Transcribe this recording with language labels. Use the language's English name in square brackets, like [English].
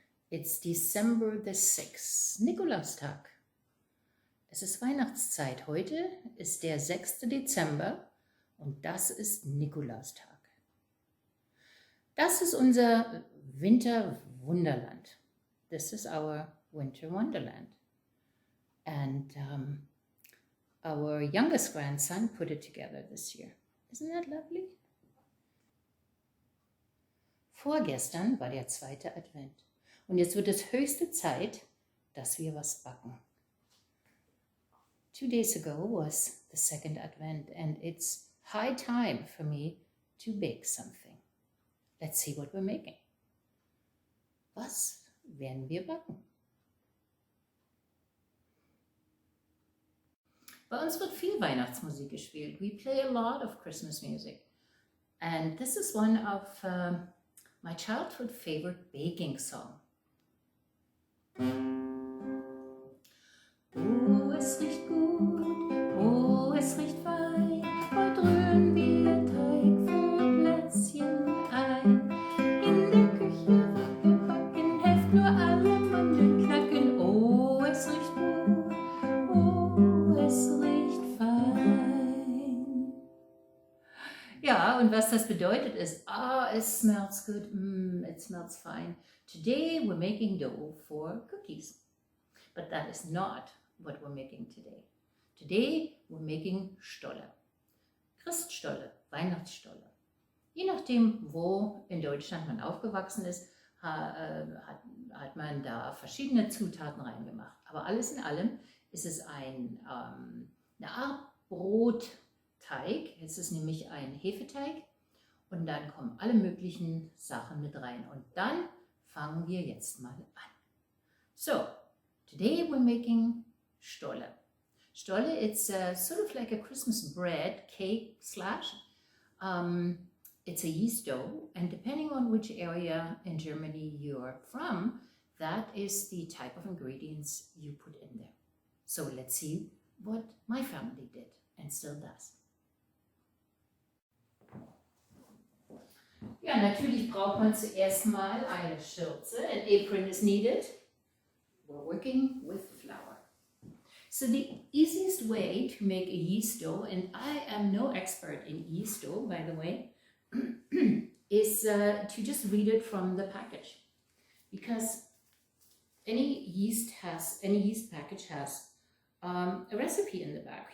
[English] It's December the 6th, Nikolaustag. [German] Es ist Weihnachtszeit. Heute ist der 6. Dezember und das ist Nikolaustag. Das ist unser Winterwunderland. [English] This is our winter wonderland. And our youngest grandson put it together this year. Isn't that lovely? [German] Vorgestern war der 2. Advent. Und jetzt wird es höchste Zeit, dass wir was backen. [English] 2 days ago was the 2nd Advent, and it's high time for me to bake something. Let's see what we're making. [German] Was werden wir backen? Bei uns wird viel Weihnachtsmusik gespielt. [English] We play a lot of Christmas music. And this is one of my childhood favorite baking song. [German] Oh, es riecht gut, oh, es riecht fein, heute rühren wir Teig für Plätzchen ein. In der Küche wird gebacken, helft nur alle Mandeln knacken. Oh, es riecht gut, oh, es riecht fein. Ja, und was das bedeutet ist, [English] it smells good, it smells fine. Today we're making dough for cookies, but that is not what we're making today. Today we're making Stolle. [German] Christstolle, Weihnachtsstolle. Je nachdem, wo in Deutschland man aufgewachsen ist, hat man da verschiedene Zutaten reingemacht. Aber alles in allem ist es eine Art Brotteig. Es ist nämlich ein Hefeteig und dann kommen alle möglichen Sachen mit rein. Und dann fangen wir jetzt mal an. [English] So, today we're making Stolle. Stolle, it's sort of like a Christmas bread, cake slash. It's a yeast dough, and depending on which area in Germany you're from, that is the type of ingredients you put in there. So let's see what my family did and still does. [German] Ja, natürlich braucht man zuerst mal eine Schürze. [English] An apron is needed. We're working with flour. So the easiest way to make a yeast dough, and I am no expert in yeast dough, by the way, is to just read it from the package. Because any yeast package has a recipe in the back.